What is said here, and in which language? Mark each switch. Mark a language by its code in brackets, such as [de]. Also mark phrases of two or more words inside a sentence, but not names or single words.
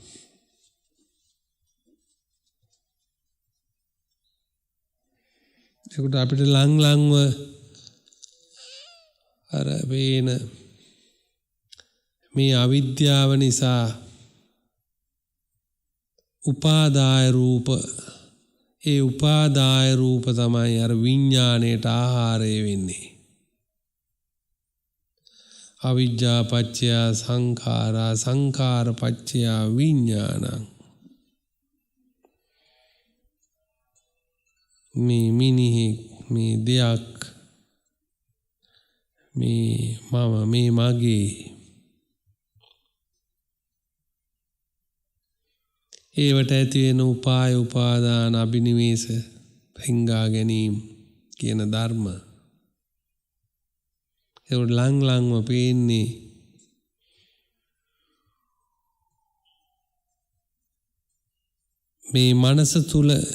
[si] ඒකට අපිට ලං අර වේන මේ අවිද්‍යාව නිසා උපාදාය රූප, ඒ උපාදාය රූප තමයි අර විඥාණයට ආහාරය වෙන්නේ. [pi] අවිජ්ජා පච්චය සංඛාරා, සංඛාර පච්චය විඥානං. [si] මේ මිනිහෙක්, මේ දෙයක්, මේ මම, මේ මගේ, ඒවට ඇති වෙන උපාය උපාදාන අභිනිවේෂ රිංගා ගැනීම කියන ධර්ම ඒකට ලං පේන්නේ මේ මනස තුල.